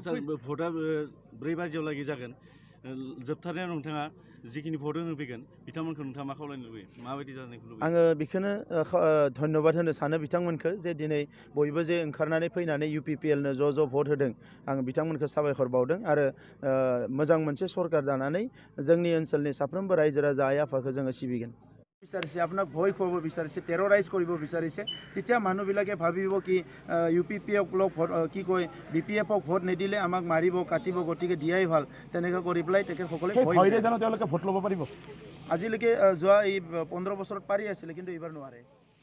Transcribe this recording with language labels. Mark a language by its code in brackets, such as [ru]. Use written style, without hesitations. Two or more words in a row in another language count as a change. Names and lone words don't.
[brx] सार भटआ 4 बाजियाव लागि जागोन। जोबथारनायाव नोंथाङा जिखिनि भट होनो फैगोन बिथांमोनखौ नोंथाङा मा खावलायनो लुबैयो, माबायदि जानायखौ लुबैयो? आङो बेखौनो धन्यबाद होनो सानो बिथांमोनखौ जे दिनै बयबो जे ओंखारनानै फैनानै UPPLनो ज' भट होदों। आं बिथांमोनखौ साबायखर बावदों आरो मोजां मोनसे सरकार दानानै जोंनि ओनसोलनि साफ्रोमबो रायजो राजा आइ आफाखौ जोङो सिबिगोन। [as] বিচাৰিছে আপোনাক ভয় খুৱাব বিচাৰিছে, টেৰৰাইজ কৰিব বিচাৰিছে, তেতিয়া মানুহবিলাকে ভাবিব কি UPPক কি কয় BPFক ভোট নিদিলে আমাক মাৰিব কাটিব, গতিকে দিয়াই ভাল, তেনেকৈ কৰি পেলাই তেখেতসকলে ভয় তেওঁলোকে ভোট ল'ব পাৰিব। আজিলৈকে যোৱা এই 15 বছৰত পাৰি আছিলে কিন্তু এইবাৰ নোৱাৰে।